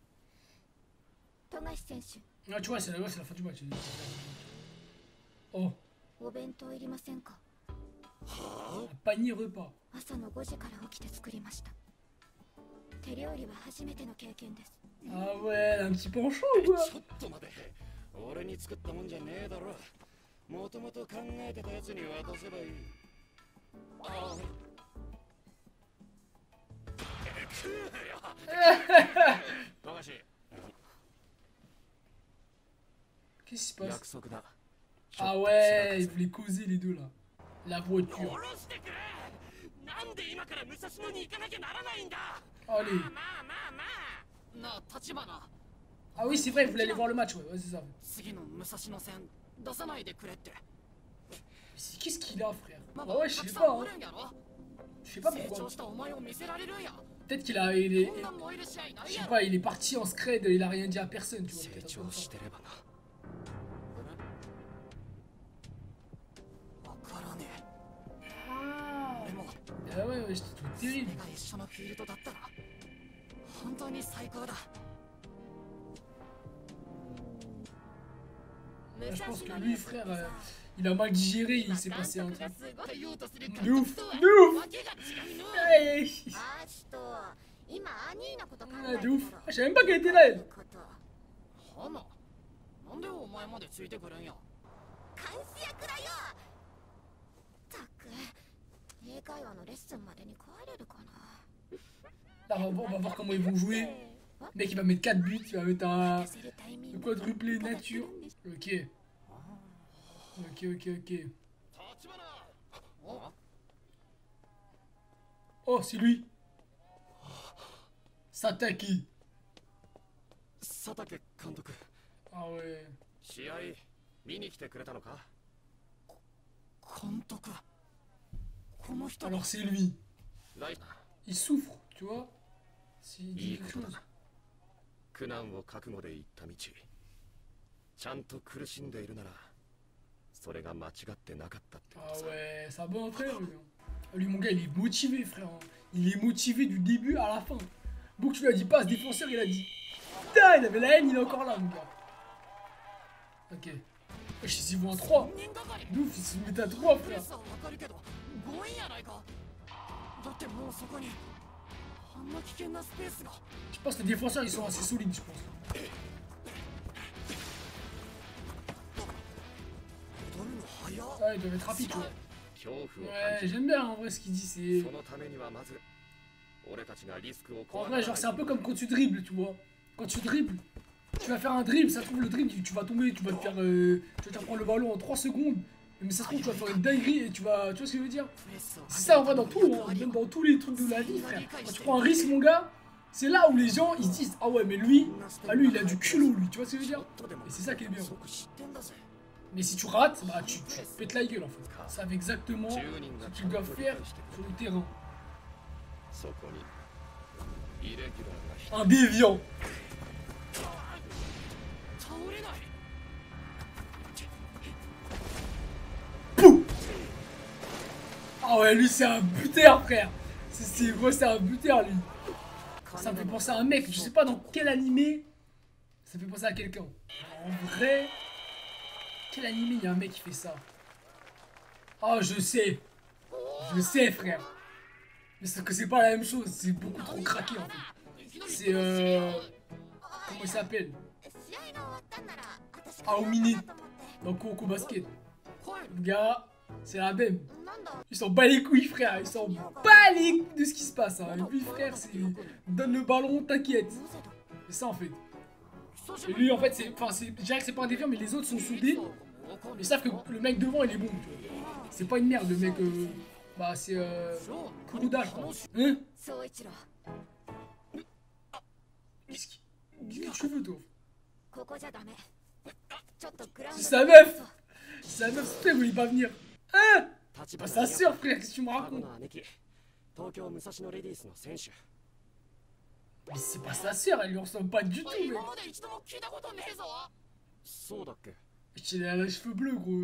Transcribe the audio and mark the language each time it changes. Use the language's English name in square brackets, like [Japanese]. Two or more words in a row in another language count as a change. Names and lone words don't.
[French] Ah, tu vois, c'est la fin du match. Oh. Un panier repas. Ah ouais, un petit penchant ou quoi? [Japanese] 俺に作ったもんじゃねえだろ。もともと考えてたやつに渡せばいい。ああ。富樫。 [French] Qu'est-ce qui se passe? Ah ouais, ils voulaient causer les deux là. La voiture. Allez. Ah oui, c'est vrai, vous voulez aller voir le match, ouais, c'est ça. Qu'est-ce qu'il a, frère? Ah ouais, je sais pas, hein. Je sais pas pourquoi. [Japanese] 成長したお前を見せられるんや [French] Peut-être qu'il a. Il est, [Japanese] こんなん燃える試合ない [French] je sais [Japanese] やろ [French] pas, il est parti en scred, il a rien dit à personne, tu vois. [Japanese] 成 [French] Peut-être un truc [Japanese] 長 [French] comme ça. [Japanese] してればなわからねえ [French] Ah, [Japanese] 俺も [French] ah ouais, ouais, c'était tout [Japanese] それ [French] terrible. [Japanese] が一緒のフィールドだったら本当に最高だ [French] Je pense que lui, frère, il a mal digéré, il s'est passé un truc. [Japanese] 言おうとする [French] De ouf, de ouf. [Japanese] わけが違うの [French] Hey. [Japanese] アーシト、今アニーのこと考 [French] Ah, [Japanese] えて [French] de [Japanese] る [French] ouf. Je savais même pas qu'elle était là, elle. [Japanese] 花なんでお前までついてくるんや監視役だよ。たく、英会話のレッスンまでに帰れるかな。 [French] Là, on va voir comment ils vont jouer. Le mec, il va mettre 4 buts, il va mettre un quadruplé nature. Ok. Ok, ok, ok. Oh, c'est lui. Sataki. [Japanese] 佐竹監督 [French] Ah ouais. [Japanese] 試合見に来てくれたのか監督この人 [French] Alors, c'est lui. [Japanese] ライ [French] Il souffre, tu vois. S'il dit [Japanese] いい [French] quelque [Japanese] ことだ [French] chose. [Japanese] な苦難を覚悟で行った道ちゃんと苦しんでいるならそれが間違ってなかったってこ [French] Ah [Japanese] とさ [French] ouais, c'est un bon frère, lui. Lui, mon gars, il est motivé, frère. Il est motivé du début à la fin. Book, tu lui as dit passe défenseur, il a dit. Putain, il avait la haine, il est encore là, mon gars. Ok. Wesh, ils y vont en 3. [Japanese] 人がかり [French] D'ouf, ils se mettent à 3, [Japanese] プレ [French] frère. [Japanese] スはわかるけど強引やないかだってもうそこにあんな危険なスペースが [French] Je pense que les défenseurs, ils sont assez solides, je pense. [Japanese] 踊るの早っ [French] Ouais, ils doivent être rapides, tu vois. [Japanese] 恐怖を [French] Ouais, [Japanese] 感じる [French] j'aime bien, en vrai, ce qu'il dit, c'est... [Japanese] そのためにはまず俺たちがリスクを [French] En [Japanese] 怖 [French] vrai, genre, c'est un peu comme quand tu dribbles, tu vois. Quand tu dribbles, tu vas faire un dribble, ça se trouve, le dribble, tu vas tomber, tu vas te faire... tu vas te faire prendre le ballon en 3 secondes. Mais ça se trouve, tu vas faire une dinguerie et tu vas... Tu vois ce que je veux dire? [Japanese] プレスを [French] C'est ça, en vrai, dans tout, hein, même dans tous les trucs de la vie, frère. Quand tu prends un risque, mon gars, c'est là où les gens, ils se disent, ah ouais, mais lui, ah, lui, il a du culot, lui. Tu vois ce que je veux dire? Et c'est ça qui est bien. [Japanese] 即知ってんだぜ [French] Mais si tu rates, bah, tu te pètes la gueule, en fait. Ils savent exactement 10 ce [Japanese] 人が [French] qu'ils doivent faire sur le terrain. [Japanese] そこにイレギュラーが [French] Un déviant. [Japanese] 倒れない [French] Pouh. Ah ouais, lui, c'est un buteur, frère. Gros, c'est un buteur, lui. Ça me fait penser à un mec, je sais pas dans quel animé. Ça me fait penser à quelqu'un. En vrai, quel animé il y a un mec qui fait ça? Oh, je sais. Je sais, frère. Mais c'est que c'est pas la même chose, c'est beaucoup trop craqué en fait. C'est comment il s'appelle? [Japanese] 試合が終わったんなら私 Aomine だと思って [French] dans Coco Basket. [Japanese] 帰る [French] Le gars, c'est la même. [Japanese] なんだ [French] Ils s'en bat les couilles, frère. Ils s'en bat les couilles de ce qui se passe. Hein. Et lui, frère, c'est donne le ballon, t'inquiète. [Japanese] なぜだ [French] C'est ça en fait. [Japanese] 久し [French] Et [Japanese] ぶり [French] lui, en fait, c'est, enfin, je dirais que c'est pas un déviant, mais les autres sont soudés. Ils savent que le mec devant, il est bon. Tu vois. C'est pas une merde, le mec. Bah, c'est Kuruda, je crois. Hein? [Japanese] 総一郎 [French] Qu'est-ce que tu veux, toi? [Japanese] ここじゃダメちょっとグラウンド [French] C'est sa meuf! C'est sa meuf, c'est toi, il voulait pas venir. Hein? [Japanese] 立 [French] Bah, [Japanese] 花 [French] sa soeur, frère, qu'est-ce que tu me [Japanese] 双子 [French] racontes? [Japanese] の姉貴東京武蔵野レディースの選手 [French] Mais c'est pas sa soeur, elle lui ressemble pas du tout, mec. [Japanese] 今まで一度も聞いたことねえぞそうだっけ [French] Elle a les cheveux bleus, gros.